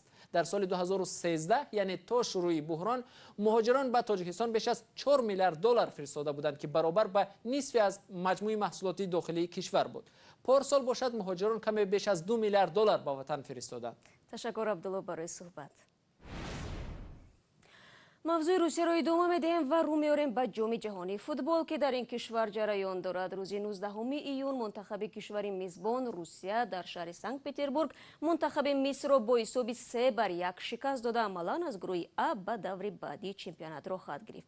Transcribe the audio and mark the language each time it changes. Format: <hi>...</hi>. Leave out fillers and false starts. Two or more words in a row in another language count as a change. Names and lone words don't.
<tg>در سال 2013 یعنی تا شروع بحران مهاجران به تاجیکستان بیش از 4 میلیارد دلار فرستاده بودند که برابر به نصف از مجموع محصولات داخلی کشور بود. پارسال باشد مهاجران کم بیش از 2 میلیارد دلار به وطن فرستادند. تشکر عبدالله برای صحبت. мавзӯи русияро идома медиҳем ва рӯ меорем ба ҷоми ҷаҳонии футбол ки дар ин кишвар ҷараён дорад. рӯзи 19 июн мунтахаби кишвари мизбон русия дар шаҳри санкт петербург мунтахаби мисрро бо ҳисоби 3-1 шикаст дода амалан аз гурӯҳи А ба даври баъдии чемпионатро хат гирифт.</tg>